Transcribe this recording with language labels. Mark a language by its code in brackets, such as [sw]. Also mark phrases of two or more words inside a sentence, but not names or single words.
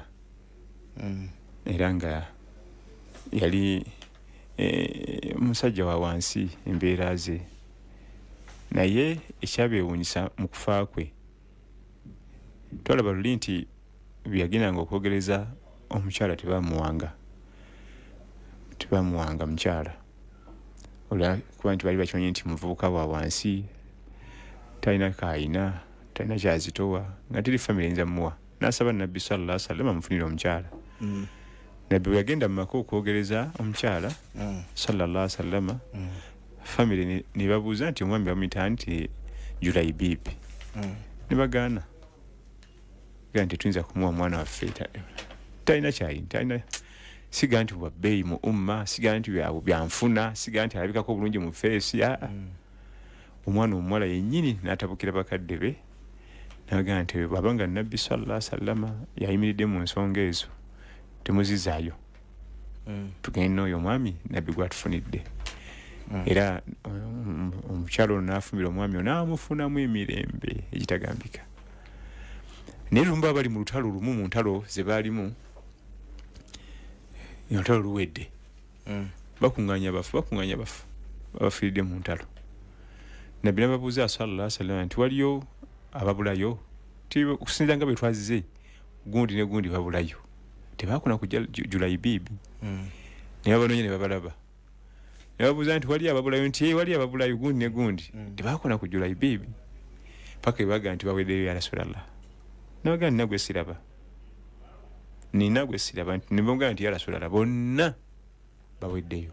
[lg] Era nga yali musajja wa wansi embeera ze naye ekyabeewuunyisa mu kufa kwe twalaba luli nti byagendanga okwogereza omukyala tebamuwanga mukyala kuba nti bali bakimanyi nti muvubuka wa wansi talina kaayina talina kyazitowa nga teri famire eyinza mmuwa n'asaba Nabbi [ar] صلى الله عليه وسلم [lg] amufunire omukyala. Nabbi bwe yagenda mu maka okwogereza omukyala [ar] صلى الله عليه وسلم [lg] famire ne babuuza nti omwami bamuyita nti Julai Bibi ne bagaana gandi tuyinza kumuwa mwana waffe talina kyayina talina siga nti wabbeeyi mu umma, siga nti byanfuna, siga nti alabikako bulungi mu feesi. Omwana omuwala yennyini n'atabukira bakadde be n'agamba nti bw'abanga Nabbi [ar] صلى الله عليه وسلم [lg] yayimiridde mu nsonga ezo temuzizaayo, tugende n'oyo omwami Nabbi gwatufunidde. Era omukyalo ono n'afumbira omwami ono n'amufunamu emirembe egitagambika. Naye lumu baba bali mu lutalo lumu, mu ntalo ze baalimu, olutalo luwedde, bakuŋŋaanya abafu abafiiridde mu ntalo. Nabbi n'ababuuza [ar] صلى الله عليه وسلم [lg] nti waliyo ababulayo? Okusinziira nga bwe twazize, gundi ne gundi babulayo, tebaakuna kujja Julaibibi. Ne babanoonya ne babalaba, ne babuuza nti waliyo ababulayo? Nti waliyo ababulayo gundi ne gundi, tebaakuna ku Julaibibi. Paka bebaga nti baweddeyo [ar] يا رسول الله. [lg] Nabaga nina gwe siraba, nti nibaga nti [ar] يا رسول الله [lg] bonna baweddeyo.